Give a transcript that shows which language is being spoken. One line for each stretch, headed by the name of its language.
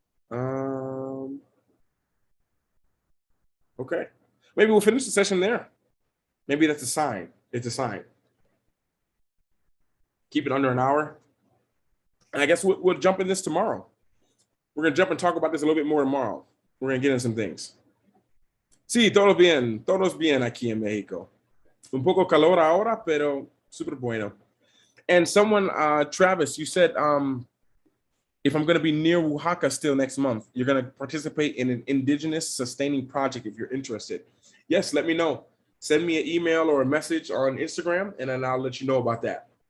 English: Okay. Maybe we'll finish the session there. Maybe that's a sign. It's a sign. Keep it under an hour. And I guess we'll jump in this tomorrow. We're going to jump and talk about this a little bit more tomorrow. We're going to get into some things.
Spanish: Sí, todo bien. Todos bien aquí en México. Un poco calor ahora, pero super bueno.
English: And someone, Travis, you said, if I'm going to be near Oaxaca still next month, you're going to participate in an indigenous sustaining project if you're interested. Yes, let me know. Send me an email or a message on Instagram, and then I'll let you know about that.